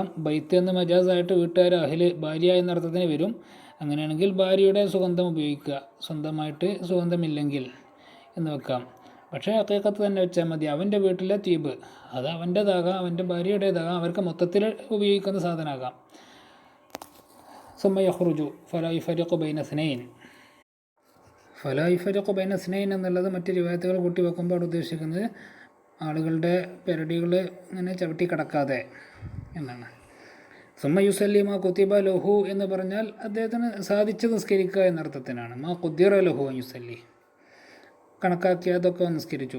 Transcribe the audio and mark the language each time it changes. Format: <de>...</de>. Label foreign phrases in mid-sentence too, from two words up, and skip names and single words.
<ml>ബൈത്ത് എന്ന് മജാസായിട്ട് വീട്ടുകാർ അഹ്ല് ഭാര്യ എന്ന അർത്ഥത്തിന് വരും. അങ്ങനെയാണെങ്കിൽ ഭാര്യയുടെ സുഗന്ധം ഉപയോഗിക്കുക, സ്വന്തമായിട്ട് സുഗന്ധമില്ലെങ്കിൽ എന്ന് വെക്കാം. പക്ഷേ ഹഖീഖത്ത് തന്നെ വെച്ചാൽ മതി. അവൻ്റെ വീട്ടിലെ തീബ് അത് അവൻ്റേതാകാം, അവൻ്റെ ഭാര്യയുടേതാകാം, അവർക്ക് മൊത്തത്തിൽ ഉപയോഗിക്കുന്ന സാധനമാകാം.</ml> <ar>ثم يخرج فلا يفرق بين اثنين فلا يفرق بين اثنين</ar> <ml>എന്നുള്ളത് മറ്റ് റിവായത്തുകൾ കൂട്ടി വെക്കുമ്പോൾ അവിടെ ഉദ്ദേശിക്കുന്നത് ആളുകളുടെ പെരടികൾ ഇങ്ങനെ ചവിട്ടി കിടക്കാതെ എന്നാണ്.</ml> <ar>ثم يصلي ما كتب له</ar> <ml>എന്ന് പറഞ്ഞാൽ അദ്ദേഹത്തിന് സാധിച്ച് നിസ്കരിക്കുക എന്നർത്ഥത്തിനാണ്.</ml> <ar>ما قدر له يصلي,</ar> <ml>കണക്കാക്കി അതൊക്കെ നിസ്കരിച്ചു.</ml>